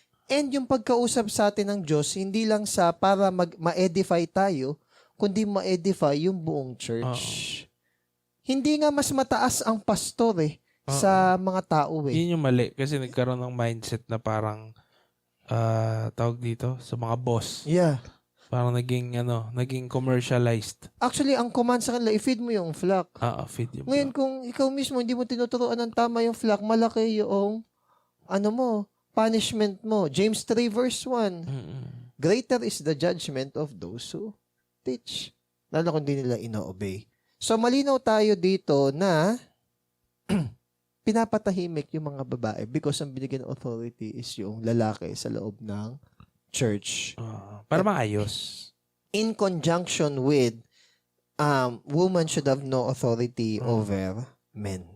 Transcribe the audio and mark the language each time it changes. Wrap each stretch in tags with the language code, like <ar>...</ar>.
<tl>And yung pagkausap sa atin ng Diyos, hindi lang para ma-edify tayo, kundi ma-edify yung buong church. Hindi nga mas mataas ang pastor sa mga tao Yun yung mali kasi nagkaroon ng mindset na parang tawag dito sa mga boss. Yeah. Parang naging commercialized. Actually, ang command sa kanila, i-feed mo yung flock.</tl> <en>Feed yung</en> <tl>Ngayon,</tl> <en>flock.</en> <tl>kung ikaw mismo hindi mo tinuturuan ng tama yung flock, malaki yung punishment mo.</tl> <en>James 3 verse 1. Greater is the judgment of those who teach.</en> <tl>Lalo kung hindi nila ino-obey. So, malinaw tayo dito na pinapatahimik yung mga babae because ang binigyan ng authority is yung lalaki sa loob ng church. Para maayos.</tl> <en>In conjunction with woman should have no authority over men.</en>